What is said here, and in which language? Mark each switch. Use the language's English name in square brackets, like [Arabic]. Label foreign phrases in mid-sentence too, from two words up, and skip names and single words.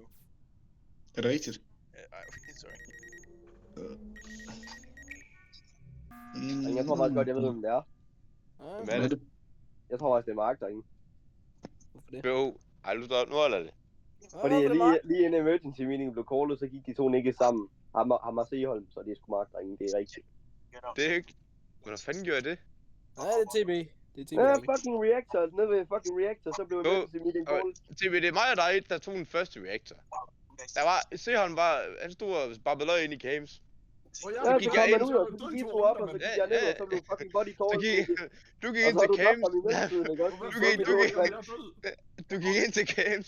[Danish] Er det rigtigt? Ej, okay, sorry. Jeg tror faktisk godt, jeg ved, hvem det er. Hvad er det? Jeg tror faktisk, det er Mark derinde. Hvorfor det? Jo, ej, nu holder det. Fordi lige inden [English] emergency meeting [Danish] blev callet, så gik de to ikke sammen. Ham og Seholm, så det er sgu Mark derinde, det er rigtigt. Det er ikke... Hvordan fanden gjorde jeg det? Nej, det er TB. Det er TB. Ja, [English] fucking reactor, [Danish] nede ved [English] fucking reactor, [Danish] så blev [English] emergency meeting [Danish] callet. TB, det er mig og dig, der tog den første reactor. Der var... Seholm var... Han stod og babbelede ind i Cames. Ja, gik så jeg kom man ind. ud, og så gik I to op, og så gik jeg ned, og så blev [English] fucking body [Danish] callet. Du gik ind til Cames. Du gik ind til Cames.